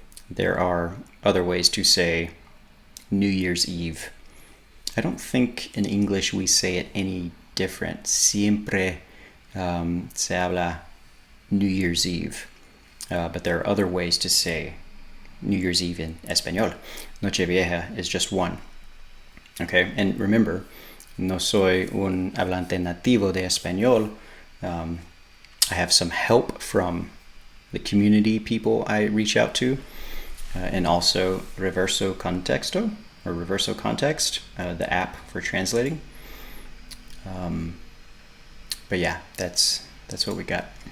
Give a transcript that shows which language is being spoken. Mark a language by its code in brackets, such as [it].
[en] There are other ways to say New Year's Eve. I don't think in English we say it any different. [es] Siempre se habla New Year's Eve. [en] But there are other ways to say New Year's Eve in Español. Nochevieja is just one. Okay, and remember, [es] no soy un hablante nativo de español. [en] I have some help from the community people I reach out to, and also Reverso Contexto, or Reverso Context, the app for translating. But yeah, that's what we got.